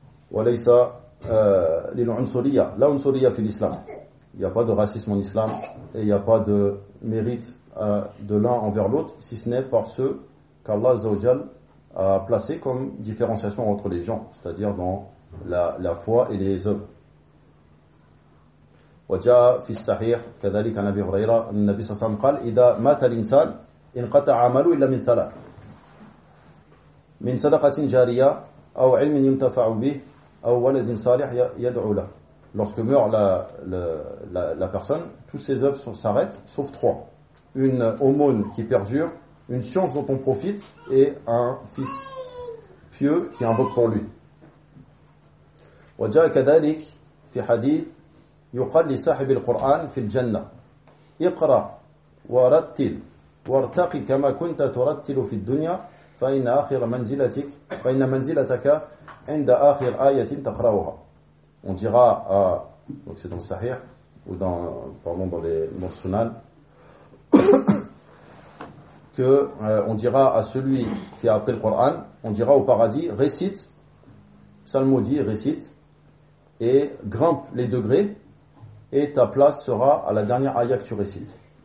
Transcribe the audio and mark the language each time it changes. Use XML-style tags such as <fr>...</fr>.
<ar>Wa laysa lil unsuriyya. La unsuriyya fi l'islam.</ar> <fr>Il n'y a pas de racisme en islam et il n'y a pas de mérite de l'un envers l'autre, si ce n'est par ceux qu'Allah Azzawajal a placé comme différenciation entre les gens, c'est-à-dire dans la foi et les œuvres.</fr> <ar>وجاء في الصحيح كذلك عن ابي هريره ان النبي صلى الله عليه وسلم قال اذا مات الانسان انقطع عمله الا من ثلاث من صدقه جاريه او علم ينتفع به او ولد صالح يدعو له.</ar> <fr>Lorsque meurt la personne, toutes ses œuvres s'arrêtent sauf trois: une aumône qui perdure, une science dont on profite et un fils pieux qui invoque pour lui.</fr> <ar>وجاء كذلك في حديث يقال لصاحب القرآن في الجنة اقرأ ورتل وارتقي كما كنت ترتل في الدنيا فإن آخر منزلتك فإن منزلتك عند آخر آية تقرأها.</ar> <fr>On dira à, donc c'est dans le Sahih ou dans, pardon, dans les Mursunan, que on dira à celui qui a appris le Coran, on dira au paradis, récite psalmodie, récite et grimpe les degrés et ta place sera à la dernière aya que tu récites.</fr>